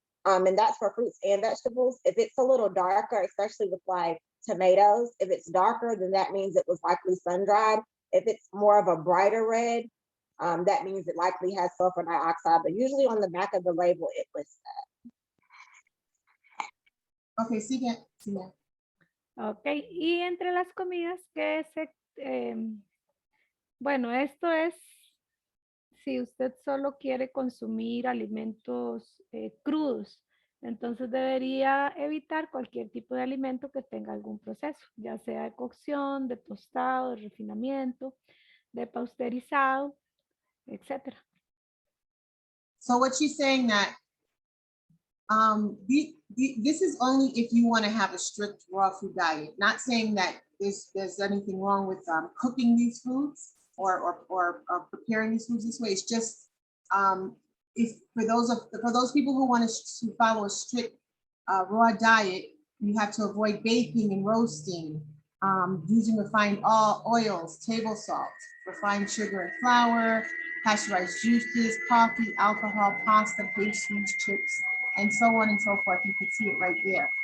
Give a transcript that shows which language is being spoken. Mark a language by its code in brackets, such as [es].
[en] And that's for fruits and vegetables. If it's a little darker, especially with like tomatoes, if it's darker, then that means it was likely sun-dried. If it's more of a brighter red, that means it likely has sulfur dioxide, but usually on the back of the label, it lists that. [es] Okay, sigue, sigue. Ok, y entre las comidas que bueno, esto es si usted solo quiere consumir alimentos crudos, entonces debería evitar cualquier tipo de alimento que tenga algún proceso, ya sea de cocción, de tostado, de refinamiento, de pasteurizado, etcétera. [en] So what she's saying that this is only if you want to have a strict raw food diet. Not saying that there's anything wrong with cooking these foods or preparing these foods this way. It's just if for those people who want to follow a strict raw diet, you have to avoid baking and roasting, using refined oils, table salt, refined sugar and flour, pasteurized juices, coffee, alcohol, pasta, pastries, chips, and so on and so forth. You can see it right there.